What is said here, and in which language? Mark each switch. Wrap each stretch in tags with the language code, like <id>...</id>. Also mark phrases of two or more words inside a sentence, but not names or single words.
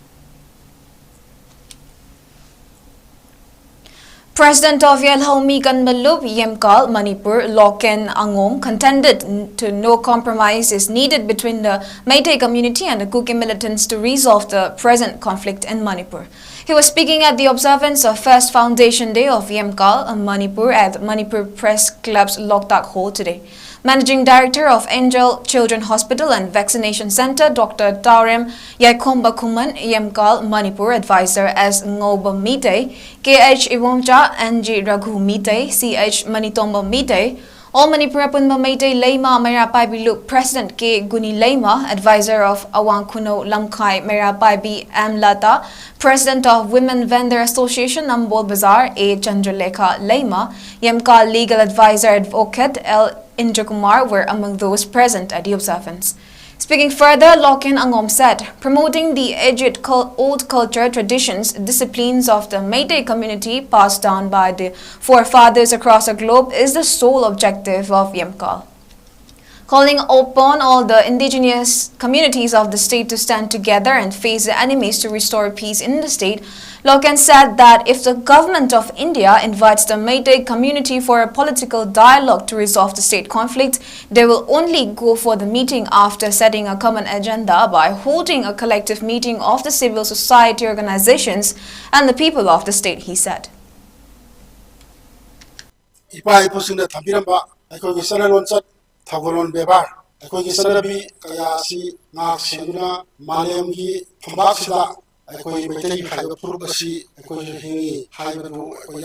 <en>President of 𝐿𝐻𝐻𝐵 𝐁𝐫𝐸 Manipur, 𝐿𝐻𝐻𝐻𝐵, contended to no compromise is needed between the Meitei community and the Kuki militants to resolve the present conflict in Manipur. He was speaking at the observance of First Foundation Day of 𝐁𝐫𝐸 Manipur at Manipur Press Club's Loktak Hall today. Managing Director of Angel Children Hospital and Vaccination Center, Dr. Taurim Yaikhombakhuman, 𝐁𝐫𝐸 Manipur Advisor as Ngoba Meitei, 𝐾H NG Raghu Meitei, CH Manitomba Meitei, All Manipur Punba Meitei Leima Merapaibi President K. Guni Leima, Advisor of Awang Kuno Lamkai Merapaibi Amlata, President of Women Vendor Association Nambol Bazaar A. Chandralekha Leima, 𝐁𝐫𝐸 Legal Advisor Advocate L. Indrakumar were among those present at the observance. Speaking further, 𝐿𝐻𝐻𝐻𝐵 said, promoting the aged old culture, traditions, disciplines of the Meitei community passed down by the forefathers across the globe is the sole objective of 𝐁𝐫𝐸. Calling upon all the indigenous communities of the state to stand together and face the enemies to restore peace in the state, 𝐿𝐻𝐻𝐻𝐻 said that if the government of India invites the Meitei community for a political dialogue to resolve the state conflict, they will only go for the meeting after setting a common agenda by holding a collective meeting of the civil society organizations and the people of the state, he said.</en> <mni>ꯊꯧꯒꯜꯂꯣꯟ ꯕꯦꯕꯥꯔ ꯑꯩꯈꯣꯏꯒꯤ ꯆꯠꯅꯕꯤ ꯀꯌꯥ ꯑꯁꯤ ꯉꯥꯛ ꯁꯦꯟꯗꯨꯅ ꯃꯥꯂꯦꯝꯒꯤ ꯐꯝꯕꯥꯛꯁꯤꯗ ꯑꯩꯈꯣꯏꯒꯤ ꯃꯩꯇꯩ ꯍꯥꯏꯕ ꯐꯨꯔꯨꯞ ꯑꯁꯤ ꯑꯩꯈꯣꯏꯁꯨ ꯍꯤꯡꯉꯤ ꯍꯥꯏꯕꯗꯨ ꯑꯩꯈꯣꯏ</mni>